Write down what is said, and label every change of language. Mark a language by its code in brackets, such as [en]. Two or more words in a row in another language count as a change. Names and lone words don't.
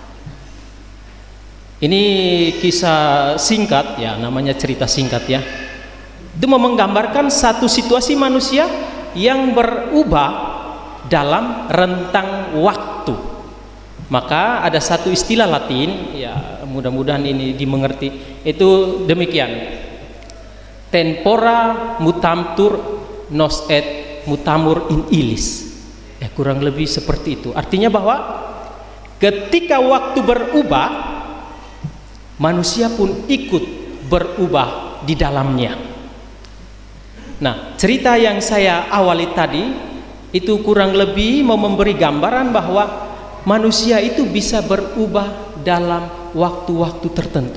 [id] Ini kisah singkat ya, namanya cerita singkat ya. Itu menggambarkan satu situasi manusia yang berubah dalam rentang waktu. Maka ada satu istilah Latin, ya mudah-mudahan ini dimengerti, itu demikian: [la] tempora mutamtur nos et mutamur in illis. [id] Ya kurang lebih seperti itu. Artinya bahwa ketika waktu berubah, manusia pun ikut berubah di dalamnya. Nah, cerita yang saya awali tadi itu kurang lebih mau memberi gambaran bahwa manusia itu bisa berubah dalam waktu-waktu tertentu.